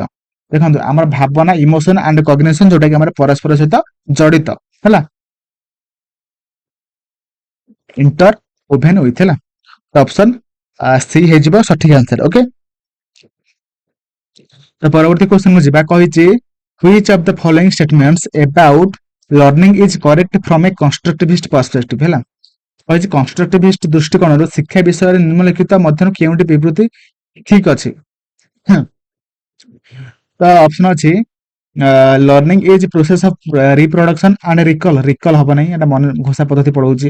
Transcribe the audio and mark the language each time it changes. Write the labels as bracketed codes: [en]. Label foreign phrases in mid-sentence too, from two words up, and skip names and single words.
[or] ଦେଖନ୍ତୁ ଆମର ଭାବନା [en] emotion and cognition [or] ଯୋଉଟା କି ଆମର ପରସ୍ପର ସହିତ ଜଡିତ ହେଲା, [en] inter woven with [or] ହେଲା। ତ ଅପସନ ସି ହେଇଯିବ ସଠିକ ଆନ୍ସର। ଓକେ, ତ ପରବର୍ତ୍ତୀ କ୍ୱେଶ୍ଚନ କୁ ଯିବା। [en] କହିଛି which of the following statements about learning is correct from a constructivist perspective ହେଲା। [or] କହିଛି କନଷ୍ଟ୍ରକ୍ଟିଭିଷ୍ଟ ଦୃଷ୍ଟିକୋଣରୁ ଶିକ୍ଷା ବିଷୟରେ ନିମ୍ନଲିଖିତ ମଧ୍ୟରୁ କେଉଁଟି ବିବୃତ୍ତି ଠିକ ଅଛି। ତ ଅପସନ ଅଛି [en] learning is process of reproduction and recall [or] ହବ ନାହିଁ, ଏଟା ମନେ ଘୋଷା ପଦ୍ଧତି ପଢଉଛି।